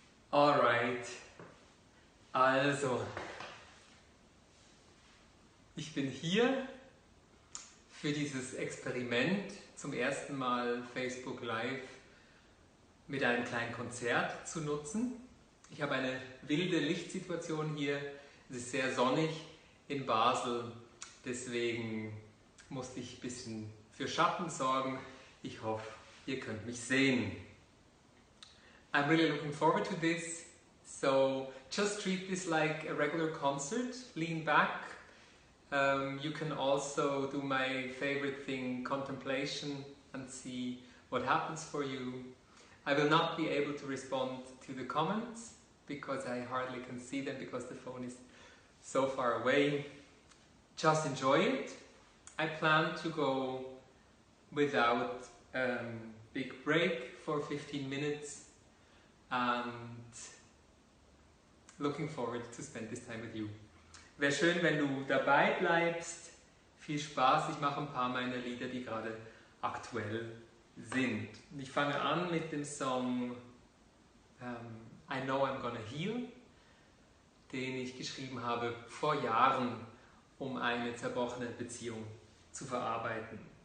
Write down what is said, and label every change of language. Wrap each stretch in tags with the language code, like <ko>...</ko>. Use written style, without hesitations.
<de>Alright, also, ich bin hier für dieses Experiment zum ersten Mal Facebook Live mit einem kleinen Konzert zu nutzen. Ich habe eine wilde Lichtsituation hier, es ist sehr sonnig in Basel, deswegen musste ich ein bisschen für Schatten sorgen. Ich hoffe, ihr könnt mich sehen.</de> <en>I'm really looking forward to this, so just treat this like a regular concert, lean back. You can also do my favorite thing, contemplation, and see what happens for you. I will not be able to respond to the comments because I hardly can see them because the phone is so far away. Just enjoy it. I plan to go without big break for 15 minutes and looking forward to spend this time with you.</en> <de>Wäre schön, wenn du dabei bleibst. Viel Spaß, ich mache ein paar meiner Lieder, die gerade aktuell sind. Ich fange an mit dem Song I Know I'm Gonna Heal, den ich geschrieben habe vor Jahren, um eine zerbrochene Beziehung zu verarbeiten.</de>